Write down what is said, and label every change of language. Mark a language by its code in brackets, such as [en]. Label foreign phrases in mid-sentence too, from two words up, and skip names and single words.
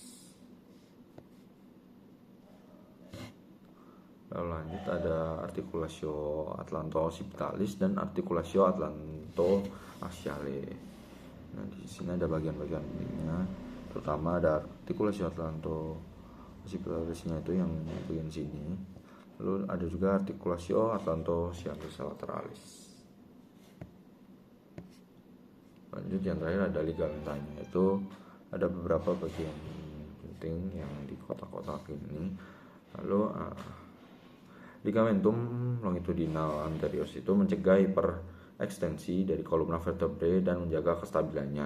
[id] Lalu lanjut ada [la] artikulasio atlanto-occipitalis [id] dan [la] artikulasio atlanto-axiale. [id] Nah, di sini ada bagian-bagian pentingnya. Terutama ada [la] artikulasio atlanto-occipitalisnya [id] itu yang bagian sini. Lalu ada juga [la] artikulasio atlanto-axialis lateralis. [id] Lanjut yang terakhir ada ligamentanya, itu ada beberapa bagian penting yang di kotak-kotak ini. Lalu [la] ligamentum longitudinal anterius [id] itu mencegah hiperekstensi dari [la] kolumna vertebrae [id] dan menjaga kestabilannya.